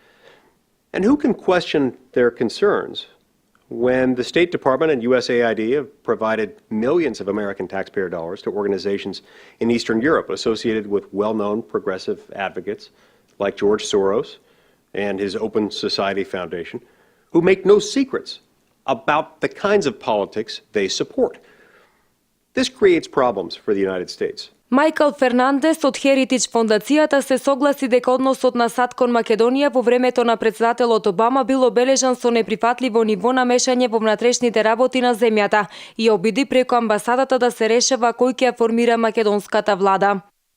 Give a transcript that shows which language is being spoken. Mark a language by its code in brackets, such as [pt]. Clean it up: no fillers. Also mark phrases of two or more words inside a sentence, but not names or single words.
[en] And who can question their concerns when the State Department and USAID have provided millions of American taxpayer dollars to organizations in Eastern Europe associated with well-known progressive advocates like George Soros and his Open Society Foundation, who make no secrets about the kinds of politics they support. This creates problems for the United States. [mk] Майкл Фернандес од Heritage фондацијата се согласи дека односот на САД кон Македонија во времето на председателот Обама бил обележан со неприфатливо ниво на мешање во внатрешните работи на земјата и обиди преку амбасадата да се решава кој ќе ја формира македонската влада.